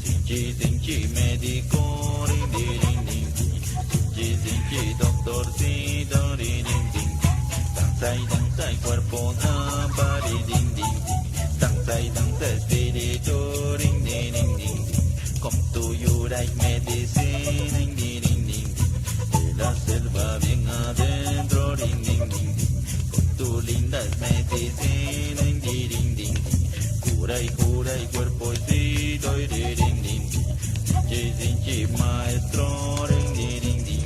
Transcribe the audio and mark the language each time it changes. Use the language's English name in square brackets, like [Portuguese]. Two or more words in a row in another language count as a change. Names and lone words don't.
[Quechua] Sinchi medico, ring ding ding. Sinchi doctor, si do ding ding. [Spanish] Dansai cuerpo, body ding ding. Dansai espíritu, ring ding ding. [English] Come to you like medicine, ding ding ding. [Spanish] De la selva bien adentro, ding ding ding. Con tu linda medicine, ding ding ding. Cura y cuerpo, espíritu, ding ding ding. [Quechua] Sinchi maestro, ding ding ding.